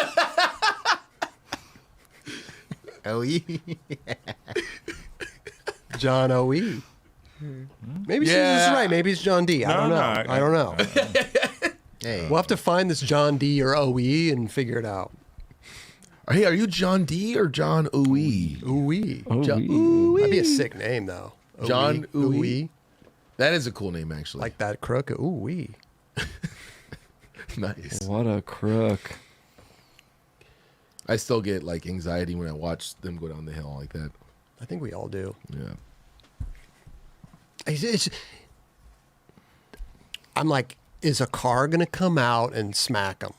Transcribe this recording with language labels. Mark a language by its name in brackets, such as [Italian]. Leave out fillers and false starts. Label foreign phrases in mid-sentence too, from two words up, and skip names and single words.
[English] O.E. John O.E. Maybe Yeah. this is right. Maybe it's John D. I don't know. I don't know. Hey. We'll have to find this John D or O.E. and figure it out. Hey, are you John D or John Ooey? O.E. John, That'd be a sick name, though. O.E. John Ooey. O.E. That is a cool name, actually. Like that crook. O.E. Nice. What a crook. I still get like anxiety when I watch them go down the hill like that. I think we all do. Yeah. I'm like, is a car gonna come out and smack them?